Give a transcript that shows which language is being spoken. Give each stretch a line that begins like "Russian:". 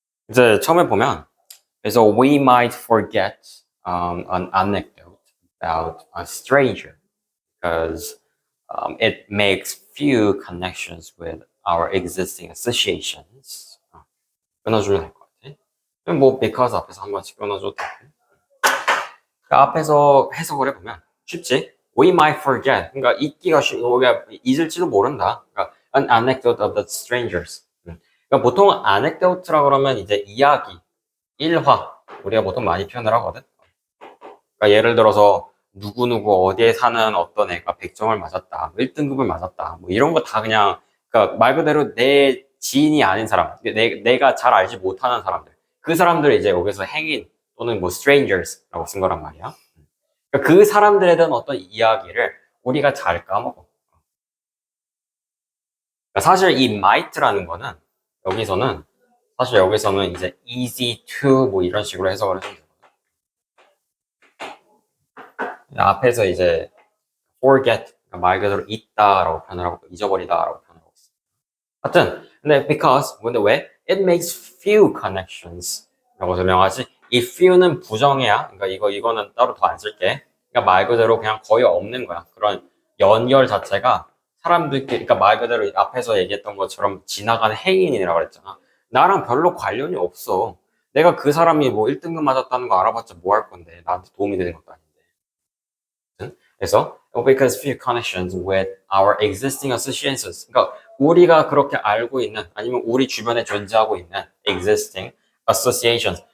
Korean: 이제 처음에 보면 그래서
English: we might forget an anecdote about a stranger because it makes few connections with our existing associations.
Korean: 끊어주면 될 것 같아. 그럼 뭐 because 앞에서 한 번씩 끊어줘도 돼. 그 앞에서 해석을 해보면 쉽지?
English: We might forget.
Korean: 그러니까 우리가 잊을지도 모른다. 그러니까
English: an anecdote of the strangers.
Korean: 그러니까 보통 anecdote라 그러면 이제 이야기, 일화 우리가 보통 많이 표현을 하거든. 그러니까 예를 들어서 누구누구 어디에 사는 어떤 애가 100점을 맞았다, 1등급을 맞았다, 뭐 이런 거 다 그냥 그러니까 말 그대로 내 지인이 아닌 사람, 내가 잘 알지 못하는 사람들, 그 사람들을 이제 여기서 행인 또는 뭐 strangers라고 쓴 거란 말이야. 그러니까 그 사람들에 대한 어떤 이야기를 우리가 잘 까먹어. 그러니까 사실 이 might라는 거는 여기서는 사실 여기서는 이제 easy to 뭐 이런 식으로 해석을 해주면 되거든. 앞에서 이제 forget 그러니까 말 그대로 잊다라고 표현을 하고 잊어버리다라고 표현하고 있어. 하여튼 근데 근데 왜?
English: It makes few connections
Korean: 라고 설명하지. 이 few는 부정해야. 그러니까 이거는 따로 더 안 쓸게. 그러니까 말 그대로 그냥 거의 없는 거야. 그런 연결 자체가 사람들끼리 그러니까 말 그대로 앞에서 얘기했던 것처럼 지나가는 행인이라고 그랬잖아. 나랑 별로 관련이 없어. 내가 그 사람이 뭐 1등급 맞았다는 거 알아봤자 뭐 할 건데 나한테 도움이 되는 것도 아닌데. 그래서
English: because few connections with our existing associations.
Korean: 그러니까 우리가 그렇게 알고 있는 아니면 우리 주변에 존재하고 있는
English: existing associations.